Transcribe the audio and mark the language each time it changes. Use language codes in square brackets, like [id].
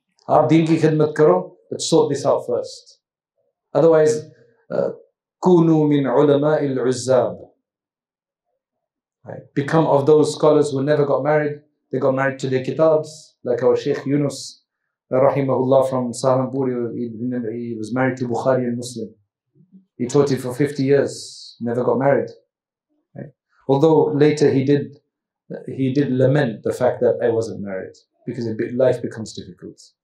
[hi] आप दीन की खिदमत करो, [en] but sort this out first. Otherwise, [ar] كونوا من علماء العزاب. [en] Become of those scholars who never got married. They got married to their kitabs, like our Sheikh Yunus, rahimahullah, from Saharanpur. He was married to Bukhari and Muslim. He taught it for 50 years, never got married. Right? Although later he did lament the fact that I wasn't married, because life becomes difficult.